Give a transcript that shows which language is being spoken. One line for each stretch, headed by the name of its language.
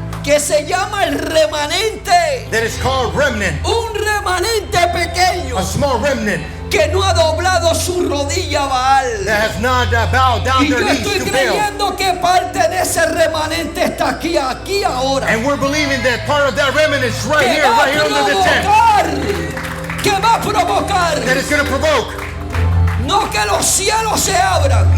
Spanish: que se llama el remanente,
English: that is called remnant,
Spanish: un remanente pequeño
English: a small remnant
Spanish: que no ha doblado su rodilla a Baal.
English: that has not bowed down
Spanish: Y yo
English: their
Spanish: estoy
English: knees to Baal.
Spanish: creyendo que parte de ese remanente está aquí ahora.
English: And we're believing that part of that remnant is right
Spanish: Que
English: here,
Spanish: va
English: right here under the tent.
Spanish: que va a provocar,
English: That is going to provoke,
Spanish: no que los cielos se abran,